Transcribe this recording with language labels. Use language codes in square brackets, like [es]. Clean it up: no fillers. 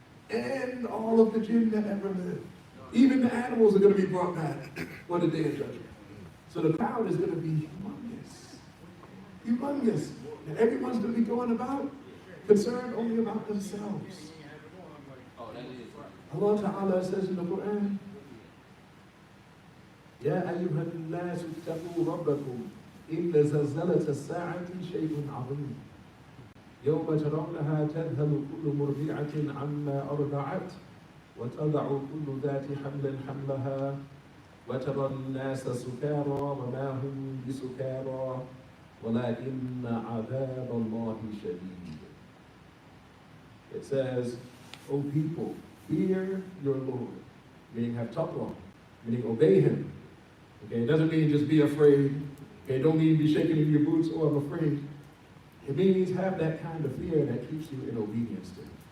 [en] And all of the jinn that ever lived. Even the animals are going to be brought back on the Day of Judgment. So the crowd is going to be humongous. Humongous. And everyone's going to be going about concerned only about themselves. Allah Ta'ala says in the Quran, [ar] يا أيها الناس اتقوا ربكم إن زلزلة الساعة شيء عظيم يوم ترونها تذهل كل مرضعة عما أرضعت وتضع كل ذات حمل حملها وترى الناس سكارى وما هم بسكارى ولكن عذاب الله شديد. [en] It says, O people, fear your Lord, meaning have taqwa, meaning obey him. Okay, it doesn't mean just be afraid. Okay, it don't mean be shaking in your boots, oh, I'm afraid. It means have that kind of fear that keeps you in obedience to him.